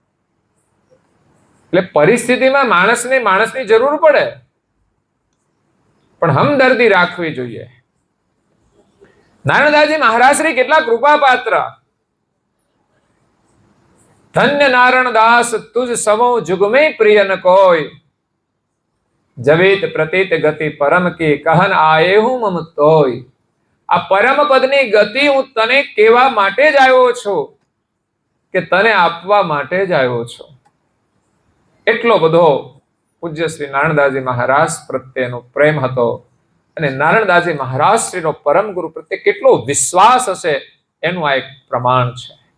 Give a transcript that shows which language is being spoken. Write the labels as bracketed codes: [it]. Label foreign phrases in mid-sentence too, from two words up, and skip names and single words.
[gu] એટલે પરિસ્થિતિમાં માણસની જરૂર પડે, પણ હમદર્દી રાખવી જોઈએ. નારણદાસજી મહારાજ શ્રી કેટલા કૃપા પાત્ર. [awa] धन्य नारणदास तुज समो जुग में प्रिय न कोई, जवित प्रतीत गति परम की कहन आए हूं मम तोय. [gu] આ પરમ પદની ગતિ હું તને કહેવા માટે જ આવ્યો છું કે તને આપવા માટે જ આવ્યો છું. એટલો બધો પૂજ્ય શ્રી નારણદાસજી મહારાજ પ્રત્યેનો પ્રેમ હતો અને નારણદાસજી મહારાજ શ્રીનો પરમ ગુરુ પ્રત્યે કેટલો વિશ્વાસ હશે એનું આ એક પ્રમાણ છે.